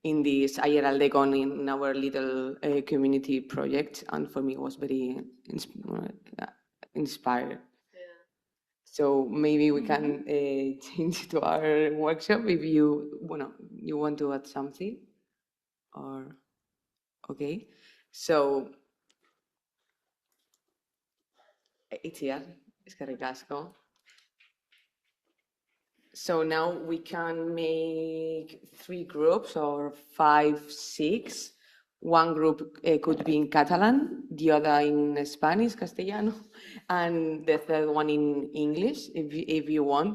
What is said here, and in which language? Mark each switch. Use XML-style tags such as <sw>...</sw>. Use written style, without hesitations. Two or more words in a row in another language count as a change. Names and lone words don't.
<en>in this Ayeraldekon in our little community project, and for me it was very inspired. So maybe we can change to our workshop if you want to add something, or okay. So Itziar,</en> <eu>eskerrik asko.</eu> <en>So now we can make 3 groups or 5, 6. One group could be in Catalan, the other in Spanish, Castellano, and the third one in English, if you want.</en>